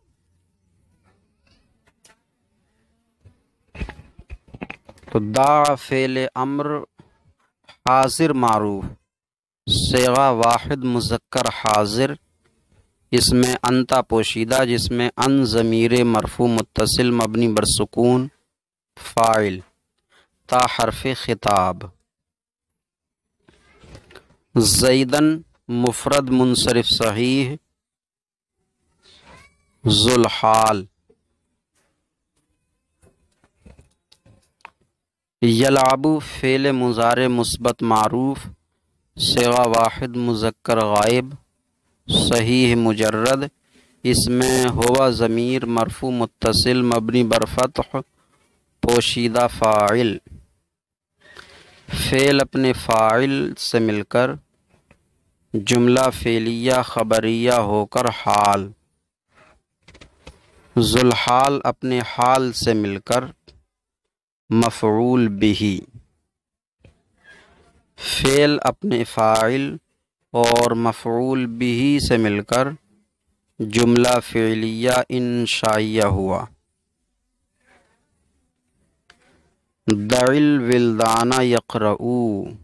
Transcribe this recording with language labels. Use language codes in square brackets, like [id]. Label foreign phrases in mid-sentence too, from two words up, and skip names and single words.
[ur] تو دع فعل امر حاضر معروف، صیغہ واحد مذکر حاضر، اس میں انتا پوشیدہ، جس میں ان ضمیر مرفوع متصل مبنی بر سکون فاعل، تا حرف خطاب۔ زیدن مفرد منصرف صحیح ذوالحال۔ یلعب فعل مضارع مثبت معروف، صیغہ واحد مذکر غائب صحیح مجرد، اس میں ہوا ضمیر مرفوع متصل مبنی بر فتح پوشیدہ فاعل، فعل اپنے فاعل سے مل کر جملہ فعلیہ خبریہ ہو کر حال، ذوالحال اپنے حال سے مل کر مفعول بہ، فعل اپنے فاعل اور مفعول بہ سے مل کر جملہ فعلیہ انشائیہ ہوا۔ [ar] دع الولدان یقرؤوا،